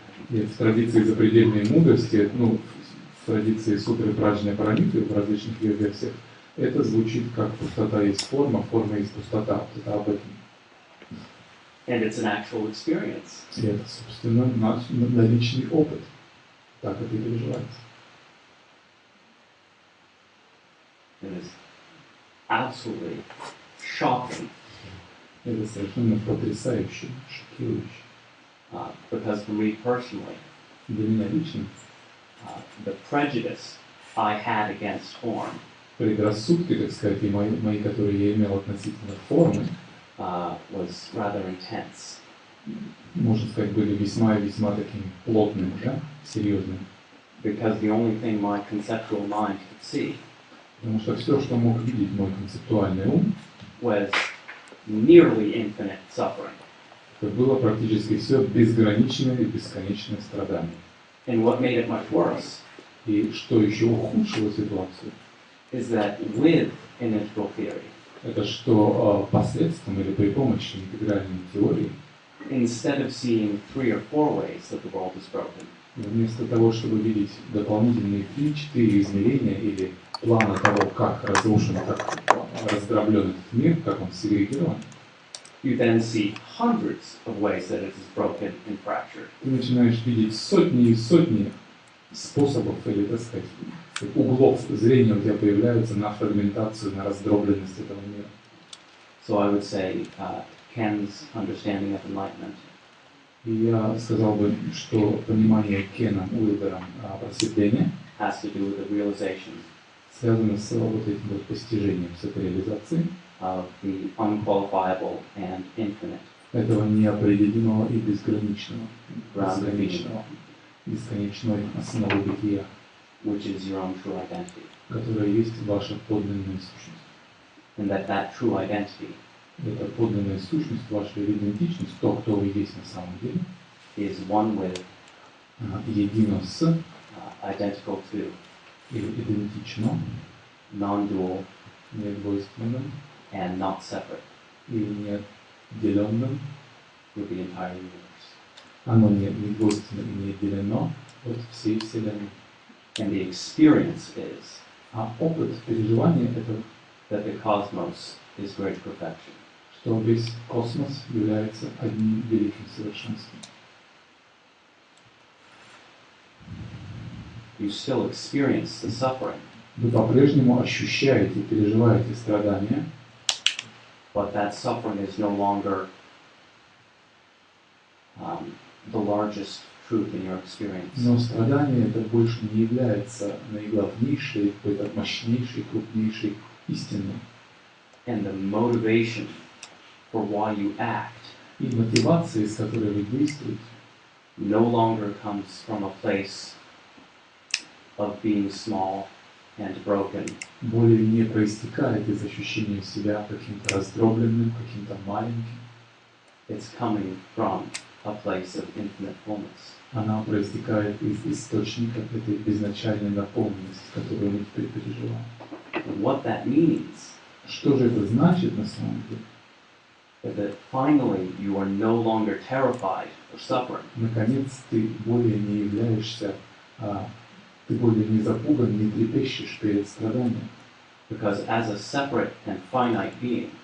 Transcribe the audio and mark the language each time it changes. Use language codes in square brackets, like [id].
[ru] И в традиции запредельной мудрости, в традиции сутры Праджня Парамиты, в различных ее версиях, это звучит как пустота есть форма, форма есть пустота. Это об этом. [en] And it's an actual experience. [ru] И это, собственно, наш наличный опыт. Так это и переживается. [en] It is absolutely shocking [ru] Это совершенно потрясающе, шокирующе. [en] Because for me personally, [ru] Для меня лично [en] the prejudice I had against form [ru] предрассудки, так сказать, и мои, которые я имел относительно формы, [en] was rather intense. [ru] можно сказать, были весьма и весьма таким плотным, серьезным. [en] Because the only thing my conceptual mind could see [ru] Потому что все, что мог видеть мой концептуальный ум, [en] was nearly infinite suffering. [ru] это было практически все безграничное и бесконечное страдание. [en] And what made it much worse [ru] И что еще ухудшило ситуацию, [en] is that with an integral theory, [ru] это что посредством или при помощи интегральной теории, [en] instead of seeing 3 or 4 ways that the world is broken, [ru] вместо того, чтобы видеть дополнительные 3-4 измерения или плана того, как разрушен, как раздроблен этот мир, как он сегрегирован, [en] you then see hundreds of ways that it is broken and fractured. [ru] ты начинаешь видеть сотни и сотни способов или, так сказать, углов зрения у тебя появляются на фрагментацию, на раздробленность этого мира. [en] So I would say Ken's understanding of enlightenment [ru] И я сказал бы, что понимание Кеном Уилбером просветления [en] has to do with the realization [ru] связано с вот этим вот постижением, с этой реализацией [en] of the unqualifiable and infinite [ru] этого неопределимого и безграничного, [en] ground of being, [ru] бесконечной основы бытия, [en] which is your own true identity. [ru] которая есть ваша подлинная сущность. [en] And that true identity [ru] Эта подлинная сущность, ваша идентичность, то, кто вы есть на самом деле, [en] is one with, [ru] едино с [en] identical to, [ru] или идентично, [en] non-dual, [ru] недвойственным [en] and not separate [ru] или неотделенным. [en] with the entire universe. [ru] Оно не двойственно и не отделено от всей Вселенной. [en] And the experience is [ru] А опыт переживания этого, [en] that the cosmos is great perfection. [ru] что весь космос является одним великим совершенством. [en] you still experience the suffering, [ru] Вы по-прежнему ощущаете, переживаете страдания, [en] but that suffering is no longer the largest truth in your experience. [ru] но страдание это больше не является наиглавнейшей, какой-то мощнейшей, крупнейшей истиной. [en] And the motivation for why you act [ru] И мотивация, с которой вы действуете, [en] no longer comes from a place of being small and broken, [ru] более не проистекает из ощущения себя каким-то раздробленным, каким-то маленьким. [en] it's coming from a place of infinite fullness. [ru] Она проистекает из источника этой безначальной наполненности, которую мы теперь переживаем. [en] And what that means [ru] Что же это значит на самом деле? [en] is that finally you are no longer terrified of suffering, [ru] Наконец, ты более не являешься, ты более не запуган, не трепещешь перед страданием, [en] because as a separate and finite being,